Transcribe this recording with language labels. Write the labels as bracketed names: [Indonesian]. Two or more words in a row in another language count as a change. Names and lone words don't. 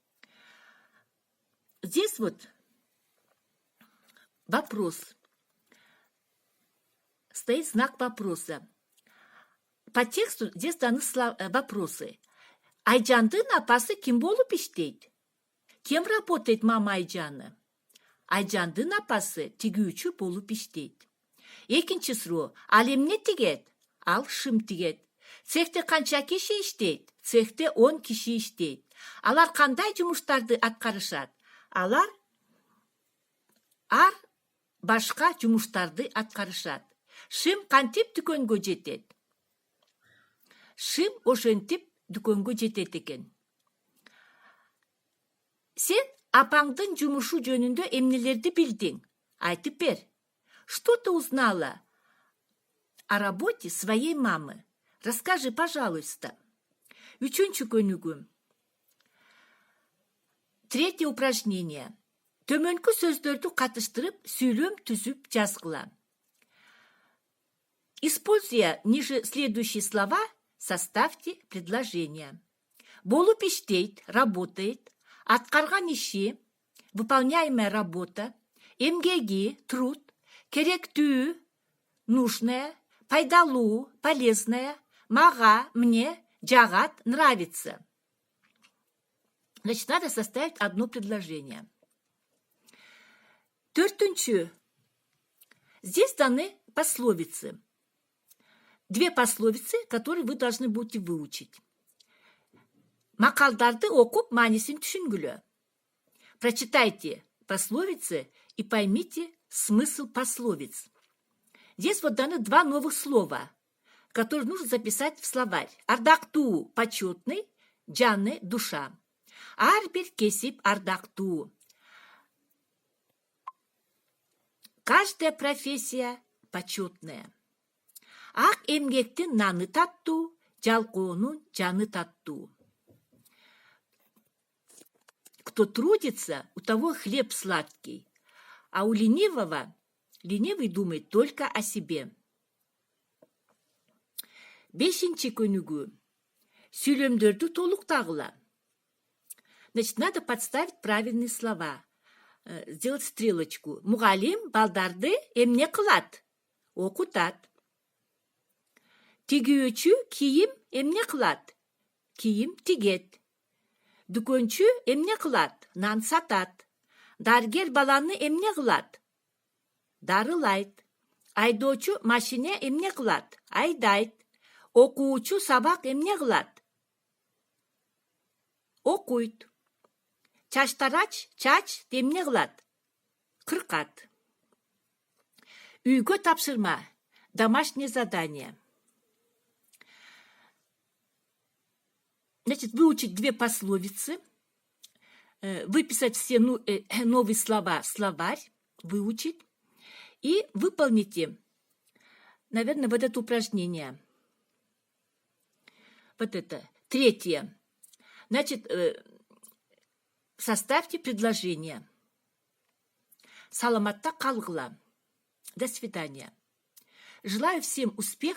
[Russian] Здесь вот вопрос. стоит знак вопроса. По тексту здесь даны вопросы. [Kyrgyz] Айжандын апасы ким болуп иштейт? [Russian] Кем работает мама Айжаны? [Kyrgyz] Айжандын апасы тигүүчү болуп иштейт. Экинчи суроо. Ал эмне тигет? Ал шым тигет. Цехте канча киши иштейт? Цехте 10 киши иштейт. Алар кандай жумуштарды аткарышат? Алар башка жумуштарды аткарышат. Шым кантип дүкөнгө жетет? Шым ошентип дүкөнгө жетет экен. Сен апаңдын жумушу жөнүндө эмнелерди билдиң? Айтып бер. [Russian] Что ты узнала о работе своей мамы? Расскажи, пожалуйста. [Kyrgyz] Үчүнчү көнүгү. [Russian] Третье упражнение. [Kyrgyz] Төмөнкү сөздөрдү катыштырып, сүйлөм түзүп жазгыла. [Russian] Используя ниже следующие слова, составьте предложение. [Kyrgyz] Болуп иштейт, работает, аткарган иши, [Russian] выполняемая работа, [Kyrgyz] эмгеги, труд, керектүү, нужное, пайдалуу, полезное, мага, [Russian] мне, жагат, нравится. Значит, надо составить одно предложение. Төртүнчү. Здесь даны пословицы. Две пословицы, которые вы должны будете выучить. [Kyrgyz] Макалдарды окуп, маанисин түшүнгүлө. [Russian] Прочитайте пословицы и поймите смысл пословиц. Здесь вот даны два новых слова, которые нужно записать в словарь. [Kyrgyz] Ардактуу – почетный, жаны – душа. Арбир кесип ардактуу. [Russian] Каждая профессия почетная. [Kyrgyz] Ак эмгектин наны таттуу, жалкоонун жаны таттуу. [Russian] Кто трудится, у того хлеб сладкий, а у ленивого ленивый думает только о себе. [Kyrgyz] Бешинчи көнүгүү. Сүйлөмдөрдү толуктагыла. [Russian] Значит, надо подставить правильные слова. Сделать стрелочку. [Kyrgyz] Мугалим балдарды эмне кылат? Окутат. Тигүүчү кийим эмне кылат? Кийим тигет. Дүкөнчү эмне кылат? Нан сатат. Даргер баланы эмне кылат? Дарылайт. Айдоочу машине эмне кылат? Айдайт. Окуучу сабак эмне кылат? Окуйт. Чачтарач чач эмне кылат? Кыркат. Үйгө тапшырма. [Russian] Домашнее задание. Значит, выучить две пословицы, выписать все новые слова в словарь, выучить, и выполните, наверное, вот это упражнение. Вот это. Третье. Значит, составьте предложение. [Kyrgyz] Саламатта калгыла. [Russian] До свидания. Желаю всем успеха.